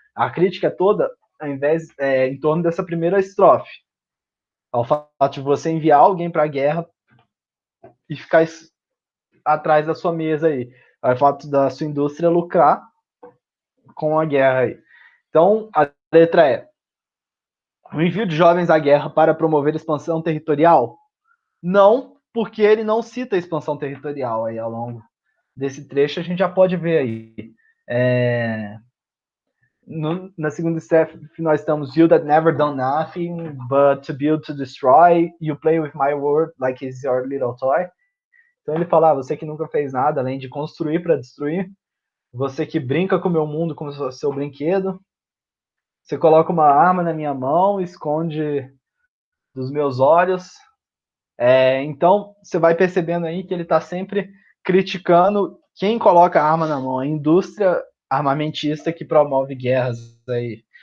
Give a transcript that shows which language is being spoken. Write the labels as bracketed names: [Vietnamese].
[Portuguese] A crítica é toda ao invés, em torno dessa primeira estrofe, ao fato de você enviar alguém para a guerra e ficar atrás da sua mesa aí, ao fato da sua indústria lucrar com a guerra aí. Então, a letra é: o envio de jovens à guerra para promover expansão territorial? Não, porque ele não cita expansão territorial aí ao longo desse trecho, a gente já pode ver aí. Na segunda step, nós estamos [English] you that never done nothing but to build to destroy, you play with my word like it's your little toy. [Portuguese] Então ele fala, você que nunca fez nada além de construir para destruir, você que brinca com o meu mundo como se fosse seu brinquedo, você coloca uma arma na minha mão, esconde dos meus olhos. Então você vai percebendo aí que ele está sempre criticando quem coloca a arma na mão, a indústria armamentista que promove guerras aí.